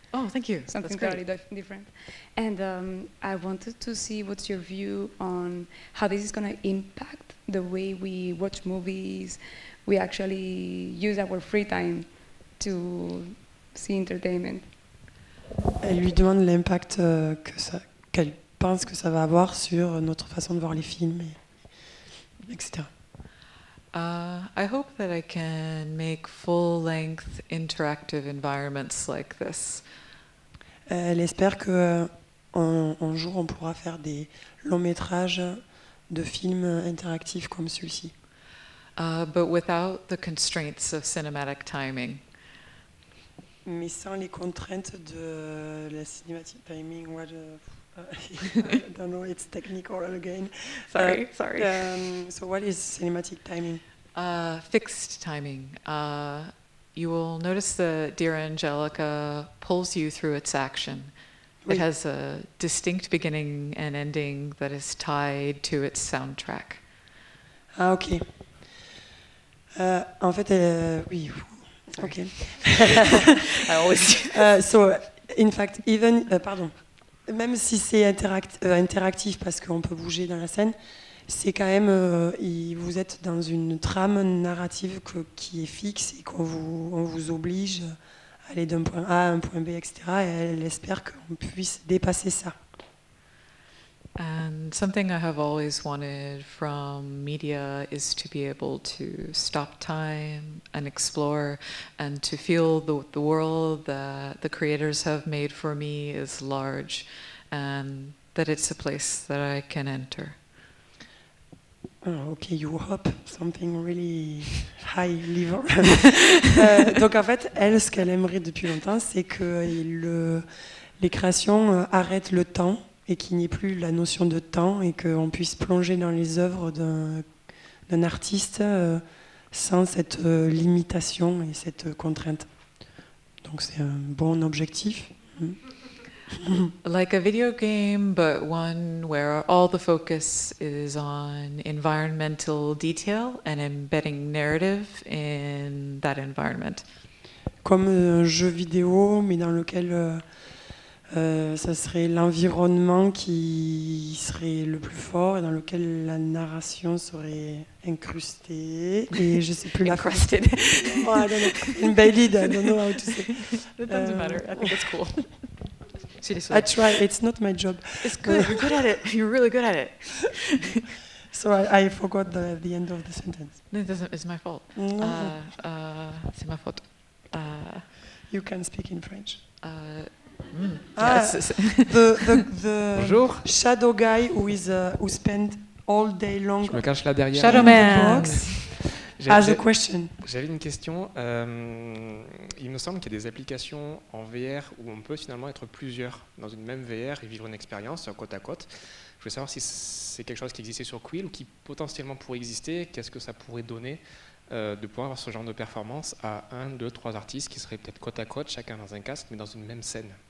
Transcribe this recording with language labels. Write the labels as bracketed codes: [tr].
[en] Oh, thank you. Something That's totally great. different. And I wanted to see what's your view on how this is going to impact the way we watch movies, we actually use our free time to see entertainment. [fr] Elle lui demande l'impact qu'elle pense que ça va avoir sur notre façon de voir les films, etc. [en] I hope that I can make full-length interactive environments like this. [fr] Elle espère qu'un jour on pourra faire des longs métrages de films interactifs comme celui-ci. [en] But without the constraints of cinematic timing. [fr] Mais sans les contraintes de la cinématique timing. [en] I don't know, it's technical again. Sorry. So what is cinematic timing? Fixed timing. You will notice that Dear Angelica pulls you through its action. [fr] Oui. [en] It has a distinct beginning and ending that is tied to its soundtrack. [fr] Ah, ok. En fait, oui. Ok. [en] I always. So, in fact, even, [fr] même si c'est interactif parce qu'on peut bouger dans la scène, c'est quand même, vous êtes dans une trame narrative qui est fixe et on vous oblige à aller d'un point A à un point B, etc. Et elle espère qu'on puisse dépasser ça. [en] And something I have always wanted from media is to be able to stop time and explore and to feel the world that the creators have made for me is large and that it's a place that I can enter. Oh, ok, you hope something really high level. [fr] Donc en fait, elle, ce qu'elle aimerait depuis longtemps, c'est que les créations arrêtent le temps et qu'il n'y ait plus la notion de temps et qu'on puisse plonger dans les œuvres d'un artiste sans cette limitation et cette contrainte. Donc c'est un bon objectif. [en] Like a video game, but one where all the focus is on environmental detail and embedding narrative in that environment. [fr] Comme un jeu vidéo, mais dans lequel ça serait l'environnement qui serait le plus fort et dans lequel la narration serait incrustée. Et je sais plus la phrase. [en] Encrusted. Oh, I don't know. Embedded, I don't know how to say. It doesn't matter. I think it's cool. I try. It's not my job. It's good. You're good at it. You're really good at it. So I forgot the end of the sentence. No, it doesn't. It's my fault. No. [fr] C'est ma faute. [en] You can speak in French. Yes. The [fr] Bonjour. [en] shadow guy who spent all day long. [fr] Je me cache là derrière. [en] Shadow Man. As a question. [fr] J'avais une question. Il me semble qu'il y a des applications en VR où on peut finalement être plusieurs dans une même VR et vivre une expérience côte à côte. Je voulais savoir si c'est quelque chose qui existait sur Quill ou qui potentiellement pourrait exister. Qu'est-ce que ça pourrait donner de pouvoir avoir ce genre de performance à 1, 2, 3 artistes qui seraient peut-être côte à côte, chacun dans un casque, mais dans une même scène.